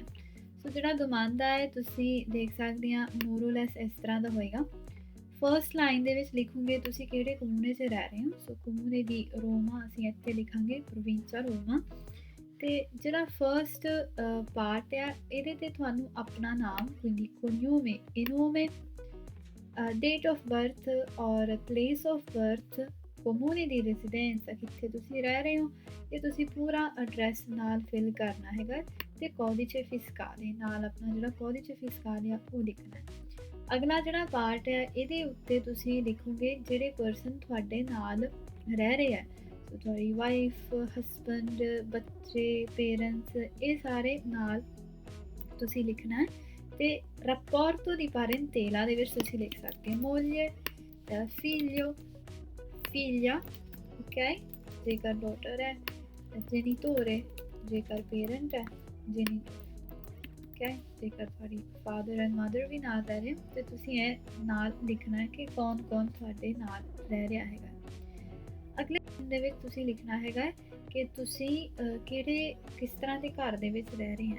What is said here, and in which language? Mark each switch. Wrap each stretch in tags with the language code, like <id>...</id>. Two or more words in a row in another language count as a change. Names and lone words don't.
<pa>ਸੋ ਜਿਹੜਾ ਦਮਾਂਦਾ ਹੈ ਤੁਸੀਂ ਦੇਖ ਸਕਦੇ ਹਾਂ ਮੋਰੋਲੈਸ ਇਸ ਤਰ੍ਹਾਂ ਦਾ ਹੋਏਗਾ।</pa> <en>first line</en> <pa>ਦੇ ਵਿੱਚ ਲਿਖੋਗੇ ਤੁਸੀਂ ਕਿਹੜੇ ਕਮੂਨੇ 'ਚ ਰਹਿ ਰਹੇ ਹੋ। ਸੋ</pa> <it>comune di Roma</it> <pa>ਅਸੀਂ ਇੱਥੇ ਲਿਖਾਂਗੇ ਪ੍ਰੋਵਿੰਸਾ ਰੋਮਾ। ਤੇ ਜਿਹੜਾ</pa> <en>first part</en> <pa>ਆ ਇਹਦੇ ਤੇ ਤੁਹਾਨੂੰ ਆਪਣਾ ਨਾਮ,</pa> <it>quindi cognome e nome,</it> <en>date of birth or place of birth,</en> <it>comune di residenza</it> <pa>ਕਿੱਥੇ ਤੁਸੀਂ ਰਹਿ ਰਹੇ ਹੋ, ਇਹ ਤੁਸੀਂ ਪੂਰਾ ਐਡਰੈਸ ਨਾਲ ਫਿਲ ਕਰਨਾ ਹੈਗਾ ਤੇ</pa> <it>codice fiscale</it> <pa>ਨਾਲ ਆਪਣਾ ਜਿਹੜਾ</pa> <it>codice fiscale</it> <pa>ਆ ਉਹ ਲਿਖਣਾ ਹੈ। ਅਗਲਾ ਜਿਹੜਾ ਪਾਰਟ ਹੈ ਇਹਦੇ ਉੱਤੇ ਤੁਸੀਂ ਲਿਖੋਗੇ ਜਿਹੜੇ ਪਰਸਨ ਤੁਹਾਡੇ ਨਾਲ ਰਹਿ ਰਹੇ ਹੈ, ਸੋ ਤੁਹਾਡੀ ਵਾਈਫ, ਹਸਬੈਂਡ, ਬੱਚੇ, ਪੇਰੈਂਟਸ, ਇਹ ਸਾਰੇ ਨਾਲ ਤੁਸੀਂ ਲਿਖਣਾ ਹੈ। ਤੇ</pa> <it>rapporto di parentela</it> <pa>ਦੇ ਵਿੱਚ ਤੁਸੀਂ ਲਿਖ ਸਕਦੇ ਹੋ</pa> <it>moglie, figlio, figlia,</it> <pa>ok, ਜੇਕਰ ਡਾਟਰ ਹੈ, genitore ਜੇਕਰ ਪੇਰੈਂਟ ਹੈ, ok, ਜੇਕਰ ਤੁਹਾਡੀ</pa> <en>father and mother</en> <pa>ਵੀ ਨਾਲ ਰਹਿ ਰਹੇ ਹੋ ਤੇ ਤੁਸੀਂ ਇਹ ਨਾਲ ਲਿਖਣਾ ਹੈ ਕਿ ਕੌਣ ਕੌਣ ਤੁਹਾਡੇ ਨਾਲ ਰਹਿ ਰਿਹਾ ਹੈਗਾ। ਅਗਲੇ ਦੇ ਵਿੱਚ ਤੁਸੀਂ ਲਿਖਣਾ ਹੈਗਾ ਕਿ ਤੁਸੀਂ ਕਿਹੜੇ ਕਿਸ ਤਰ੍ਹਾਂ ਦੇ ਘਰ ਦੇ ਵਿੱਚ ਰਹਿ ਰਹੇ ਹੈ।</pa>